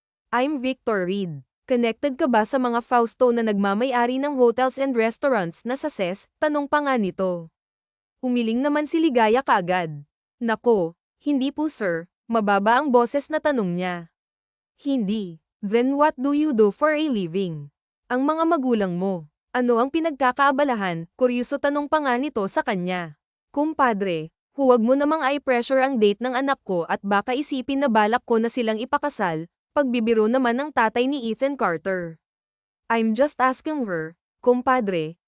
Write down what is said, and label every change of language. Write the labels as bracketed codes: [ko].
[en] "I'm Victor Reed. [tl] Connected ka ba sa mga Fausto na nagmamay-ari ng [en] hotels and restaurants [tl] na sa CES?" Tanong pa nga nito. Umiling naman si Ligaya kaagad. "Nako, hindi po sir." Mababa ang boses na tanong niya. "Hindi. [en] Then what do you do for a living?" [tl] "Ang mga magulang mo, ano ang pinagkakaabalahan?" Kuryoso tanong pa nga nito sa kanya. "Kumpadre, huwag mo namang i-pressure ang date ng anak ko at baka isipin na balak ko na silang ipakasal." Pagbibiro naman ng tatay ni Ethan Carter. [en] "I'm just asking her, [tl] kumpadre."